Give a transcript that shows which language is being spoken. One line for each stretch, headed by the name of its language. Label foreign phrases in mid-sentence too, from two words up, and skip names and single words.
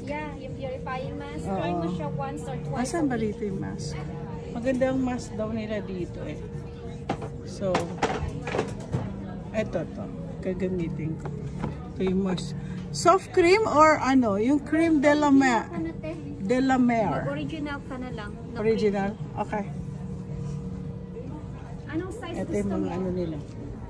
Filipino: Yeah, yung
English: purifying mask.
Filipino: Try mo siya once or twice. Asan ba dito yung mask? Magandang mask daw nila dito So, eto to. Gagamitin ko. Ito yung mask.
English: Soft cream or
Filipino: yung cream de la Mer. De la Mer. Original ka na lang. Original? Okay. Anong size Ito gusto yung mo? mga nila.